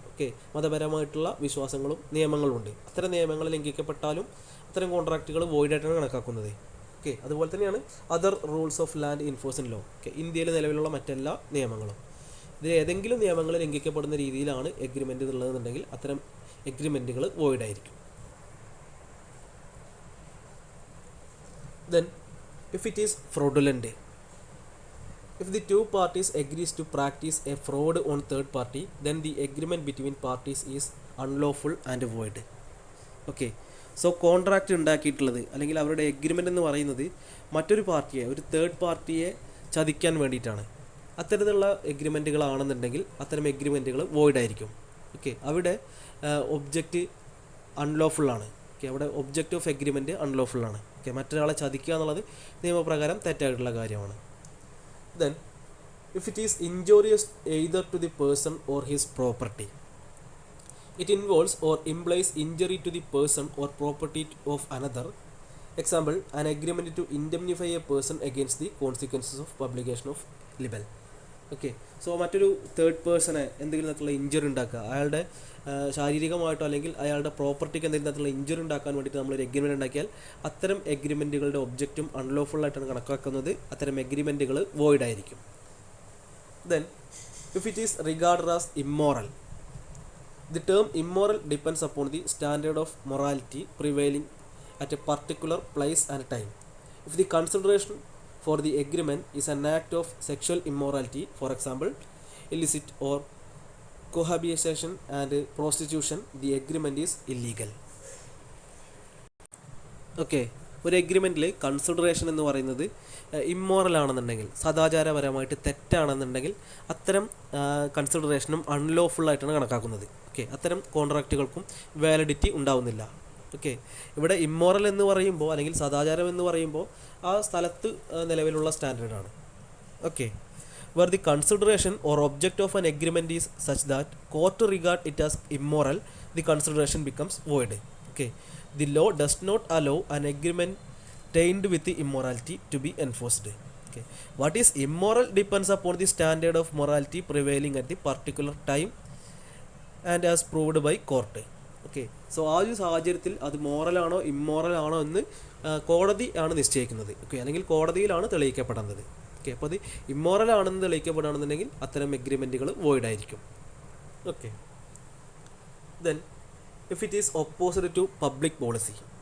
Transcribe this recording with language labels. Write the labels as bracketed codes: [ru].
[ml] Okay, മതപരമായിട്ടുള്ള വിശ്വാസങ്ങളും നിയമങ്ങളുമുണ്ട്. അത്തരം നിയമങ്ങൾ ലംഘിക്കപ്പെട്ടാലും അത്തരം കോൺട്രാക്റ്റുകൾ വോയിഡായിട്ടാണ് കണക്കാക്കുന്നത്. ഓക്കെ, അതുപോലെ തന്നെയാണ് [en] Other rules of land enforcing law. [ml] Okay, ഇന്ത്യയിൽ നിലവിലുള്ള മറ്റെല്ലാ നിയമങ്ങളും. ഇതിൽ ഏതെങ്കിലും നിയമങ്ങൾ ലംഘിക്കപ്പെടുന്ന രീതിയിലാണ് എഗ്രിമെൻ്റ് എന്നുള്ളതെന്നുണ്ടെങ്കിൽ അത്തരം എഗ്രിമെൻറ്റുകൾ വോയിഡ് ആയിരിക്കും. [en] Then if it is fraudulent, if the two parties agrees to practice a fraud on third party, then the agreement between parties is unlawful and void. [ml] Okay, so contract ഉണ്ടാക്കിയിട്ടുള്ളത് അല്ലെങ്കിൽ അവരുടെ agreement എന്ന് പറയുന്നത് മറ്റൊരു പാർട്ടിയെ, ഒരു third പാർട്ടിയെ ചതിക്കാൻ വേണ്ടിയിട്ടാണ്. അത്തരത്തിലുള്ള എഗ്രിമെൻറ്റുകളാണെന്നുണ്ടെങ്കിൽ അത്തരം എഗ്രിമെൻറ്റുകൾ വോയിഡ് ആയിരിക്കും. ഓക്കെ, അവിടെ ഒബ്ജക്റ്റ് അൺലോഫുള്ളാണ്. ഓക്കെ, അവിടെ ഒബ്ജക്റ്റ് ഓഫ് എഗ്രിമെൻറ്റ് അൺലോഫുള്ളാണ്. ഓക്കെ, മറ്റൊരാളെ ചതിക്കുക എന്നുള്ളത് നിയമപ്രകാരം തെറ്റായിട്ടുള്ള കാര്യമാണ്. [en] Then if it is injurious either to the person or his property, it involves or implies injury to the person or property of another. Example, an agreement to indemnify a person against the consequences of publication of libel. [ml] Okay, so മറ്റൊരു third പേഴ്സണെ എന്തെങ്കിലും തരത്തിലുള്ള injury ഉണ്ടാക്കുക, അയാളുടെ ശാരീരികമായിട്ടോ അല്ലെങ്കിൽ അയാളുടെ പ്രോപ്പർട്ടിക്ക് എന്തെങ്കിലും തരത്തിലുള്ള ഇഞ്ചുറി ഉണ്ടാക്കാൻ വേണ്ടിയിട്ട് നമ്മളൊരു എഗ്രിമെൻറ്റ് ഉണ്ടാക്കിയാൽ അത്തരം എഗ്രിമെൻറ്റുകളുടെ ഒബ്ജക്റ്റും അൺലോഫുള്ളായിട്ടാണ് കണക്കാക്കുന്നത്. അത്തരം എഗ്രിമെൻറ്റുകൾ വോയിഡ് ആയിരിക്കും. [en] Then if it is regarded as immoral, the term immoral depends upon the standard of morality prevailing at a particular place and time. If the consideration for the agreement is an act of sexual immorality, for example, illicit or cohabitation and prostitution, the agreement is illegal. [ml] Okay, ഒരു എഗ്രിമെൻറ്റിൽ consideration എന്ന് പറയുന്നത് immoral ആണെന്നുണ്ടെങ്കിൽ, സദാചാരപരമായിട്ട് തെറ്റാണെന്നുണ്ടെങ്കിൽ അത്തരം കൺസിഡറേഷനും അൺലോഫുള്ളായിട്ടാണ് കണക്കാക്കുന്നത്. Okay, അത്തരം കോൺട്രാക്റ്റുകൾക്കും validity ഉണ്ടാവുന്നില്ല. Okay, ഇവിടെ immoral എന്ന് പറയുമ്പോൾ അല്ലെങ്കിൽ സദാചാരം എന്ന് പറയുമ്പോൾ ആ സ്ഥലത്ത് നിലവിലുള്ള സ്റ്റാൻഡേർഡാണ്. [en] Okay, where the consideration or object of an agreement is such that court regard it as immoral, the consideration becomes void. Okay, the law does not allow an agreement tainted with the immorality to be enforced. Okay, what is immoral depends upon the standard of morality prevailing at the particular time and as proved by court. [ml] Okay, so ആ ഒരു സാഹചര്യത്തിൽ അത് മോറലാണോ ഇമ്മോറലാണോ എന്ന് കോടതി ആണ് നിശ്ചയിക്കുന്നത്. Okay, അല്ലെങ്കിൽ കോടതിയിലാണ് തെളിയിക്കപ്പെടുന്നത്. ഓക്കെ, അപ്പോൾ അത് ഇമ്മോറൽ ആണെന്ന് തെളിയിക്കപ്പെടുകയാണെന്നുണ്ടെങ്കിൽ അത്തരം എഗ്രിമെൻറ്റുകൾ വോയിഡ് ആയിരിക്കും. [en] Okay, then if it is opposite to public policy.